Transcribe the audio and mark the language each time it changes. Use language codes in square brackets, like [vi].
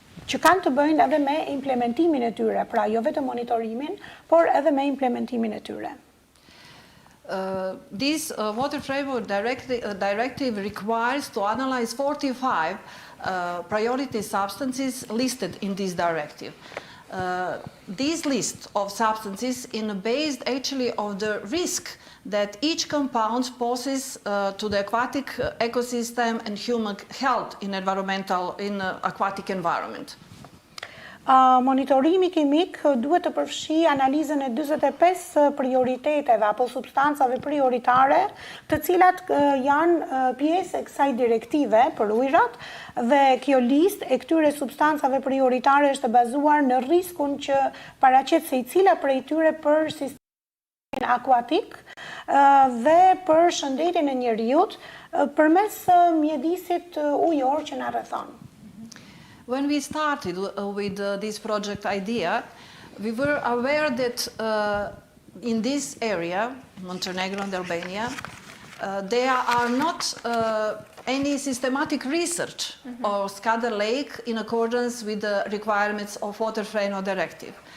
[sq] që kanë të bëjnë edhe me implementimin e tyre, pra jo vetëm monitorimin, por edhe me implementimin e tyre. [en] This Water Framework Directive requires to analyze 45 priority substances listed in this directive. This list of substances is based actually on the risk that each compound poses to the aquatic ecosystem and human health in aquatic environment. [sq] Monitorimi kimik duhet të përfshi analizën e 45 prioriteteve apo substancave prioritare, të cilat janë pjesë e kësaj direktive për ujërat, dhe kjo listë e këtyre substancave prioritare është bazuar në riskun që paraqet se i cila prej tyre për sistemin akuatik dhe për shëndetin e njerëzit përmes mjedisit ujor që na rrethon. [en] When we started with this project idea, we were aware that in this area, Montenegro and Albania, there are not any systematic research or SKADAR lake in accordance with the requirements of Water Framework Directive.